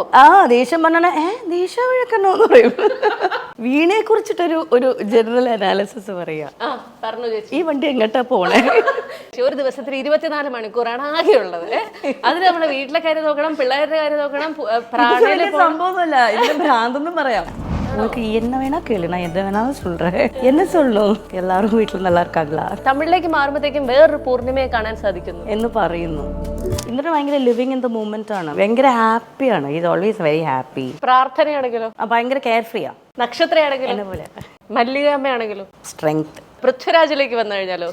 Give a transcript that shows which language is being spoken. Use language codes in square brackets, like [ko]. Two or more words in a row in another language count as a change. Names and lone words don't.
[ml] ദേഷ്യം പറഞ്ഞാൽ ദേഷ്യം വഴക്കണോന്ന് പറയും. വീണയെ കുറിച്ചിട്ടൊരു ഒരു ജനറൽ അനാലിസിസ് പറയാ. പറഞ്ഞു ചേച്ചി. ഈ വണ്ടി എങ്ങോട്ടാ പോണേ? ഒരു ദിവസത്തിൽ 24 മണിക്കൂറാണ് ആകെ ഉള്ളത്. അതിന് നമ്മളെ വീട്ടിലെ കാര്യം നോക്കണം, പിള്ളേരുടെ കാര്യം നോക്കണം, സംഭവമൊന്നുമല്ല. ഇതിന് ഭ്രാന്തെന്നും പറയാം. [ta] உங்களுக்கு என்ன வேணா கேளு, நான் என்ன வேணாலும் சொல்றேன். என்ன சொல்லும்? [ml] എല്ലാവരും വീട്ടിൽ [ta] நல்லா இருக்காங்களா? [ml] തമിഴിലേക്ക് മാറുമ്പോഴത്തേക്കും വേറൊരു പൂർണിമയെ കാണാൻ സാധിക്കുന്നു എന്ന് പറയുന്നു. ഇന്നലെ ഭയങ്കര [en] living in the moment [ml] ആണ്. ഭയങ്കര ഹാപ്പിയാണ്. [en] is always very happy. [ml] പ്രാർത്ഥനയാണെങ്കിലോ ഭയങ്കര [en] care free [ml] ആ. നക്ഷത്രയാണെങ്കിലും പോലെ, മല്ലികാമ്മയാണെങ്കിലും സ്ട്രെങ്ത്. പൃഥ്വിരാജിലേക്ക് വന്നു കഴിഞ്ഞാലോ